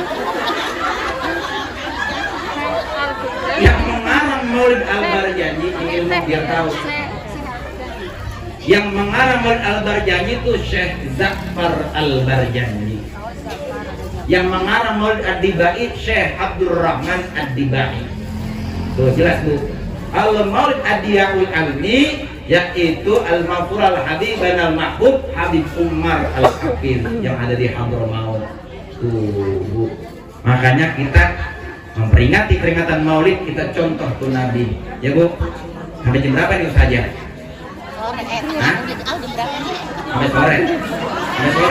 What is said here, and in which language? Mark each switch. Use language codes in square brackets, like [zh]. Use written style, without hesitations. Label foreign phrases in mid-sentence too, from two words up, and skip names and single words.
[id] Yang mengarang Maulid Al-Barjanji, ingin biar tahu, yang mengarang Maulid Al-Barjanji itu Syekh Zafar Al-Barjanji. Yang mengarang Maulid Ad-Dibai Syekh Abdul Rahman Ad-Dibai. Tuh jelas Bu. Al-Maulid Ad-Diyaul Almi yaitu Al-Mafur Al-Habiban Al-Mahbub Habib Umar Al-Hafir yang ada di Hadramaut. Tuh Bu. Makanya kita memperingati peringatan Maulid, kita contoh tuh Nabi. Ya Bu. Sampai jam berapa nih saja? Hah? Sampai sore. Sampai sore.